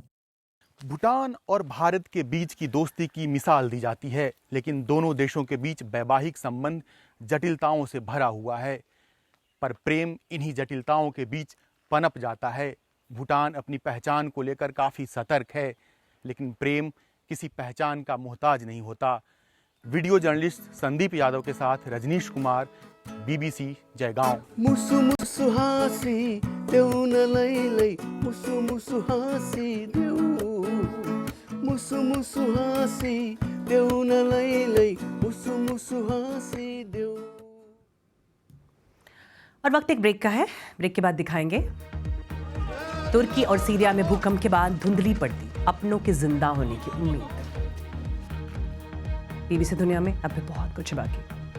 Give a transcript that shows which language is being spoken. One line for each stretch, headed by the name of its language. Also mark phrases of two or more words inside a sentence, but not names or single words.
Hindi: भूटान और भारत के बीच की दोस्ती की मिसाल दी जाती है, लेकिन दोनों देशों के बीच वैवाहिक संबंध जटिलताओं से भरा हुआ है। पर प्रेम इन्हीं जटिलताओं के बीच पनप जाता है। भूटान अपनी पहचान को लेकर काफ़ी सतर्क है, लेकिन प्रेम किसी पहचान का मोहताज नहीं होता। वीडियो जर्नलिस्ट संदीप यादव के साथ रजनीश कुमार, बीबीसी जयगांव।
Nepali: मुसु मुसु हाँसी देऊ न लैलै, मुसु मुसु हाँसी देऊ, मुसु मुसु हाँसी देऊ न लैलै, मुसु मुसु हाँसी देऊ।
Hindi: और वक्त एक ब्रेक का है। ब्रेक के बाद दिखाएंगे तुर्की और सीरिया में भूकंप के बाद धुंधली पड़ती अपनों के जिंदा होने की उम्मीद। बीबीसी दुनिया में अब भी बहुत कुछ बाकी।